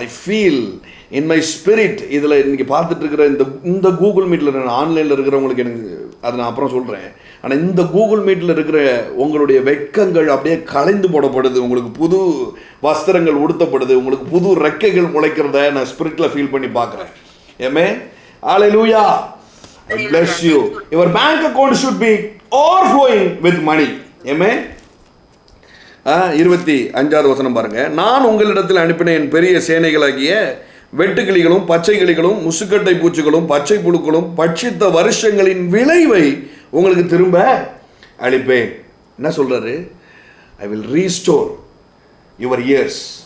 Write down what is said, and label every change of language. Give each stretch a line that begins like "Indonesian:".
English: I feel in my spirit.
Tamil: இதில் இன்றைக்கி பார்த்துட்டு இருக்கிற இந்த கூகுள் மீட்டில் நான் ஆன்லைனில் இருக்கிறவங்களுக்கு எனக்கு அதை நான் அப்புறம் சொல்கிறேன். ஆனால் இந்த கூகுள் மீட்டில் இருக்கிற உங்களுடைய வெட்கங்கள் அப்படியே கலைந்து போடப்படுது, உங்களுக்கு புது வஸ்திரங்கள் உடுத்தப்படுது, உங்களுக்கு புது ரெக்கைகள் முளைக்கிறத நான் ஸ்பிரிட்டில் ஃபீல் பண்ணி பார்க்குறேன்.
English: ஏமே hallelujah. I bless you. Your bank account should be overflowing with money.
Tamil: Amen. 25வது வசனம் பாருங்க. நான் உங்களிடத்தில் அனுப்பின என் பெரிய சேனைகளாகிய வெட்டுக்கிளிகளும் பச்சை கிளிகளும் முசுக்கட்டை பூச்சிகளும் பச்சை புழுக்களும் பட்சித்த வருஷங்களின் விளைவை உங்களுக்கு திரும்ப அளிப்பேன். என்ன சொல்றாரு?
English: I will restore your years.